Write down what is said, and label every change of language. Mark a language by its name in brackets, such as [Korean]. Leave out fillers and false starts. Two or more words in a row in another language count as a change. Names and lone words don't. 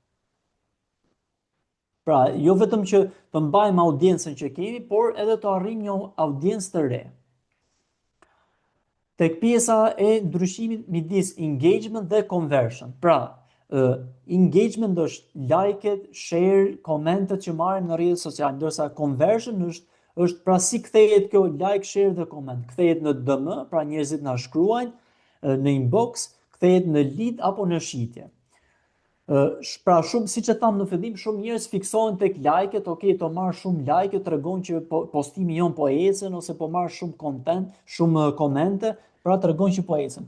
[Albanian] Pra jo vetëm që të mbajmë audiencën që kemi, por edhe të arrijmë një audiencë të re. Tek pjesa e ndryshimit midis engagement dhe conversion. Pra, engagement është like-et, share, komentet që marrim në rrjetet sociale, ndërsa conversion është pra si kthehet kjo [English] like, share [Albanian] dhe koment. Kthehet në DM, pra njerëzit na shkruajnë në inbox, kthehet në lead apo në shitje. Pra shumë, siç e tham në fillim, shumë njerëz fiksohen tek like-et, okay, të marr shumë like, tregon që postimi jon po ecën ose po marr shumë content, shumë komente, pra tregon që po ecën.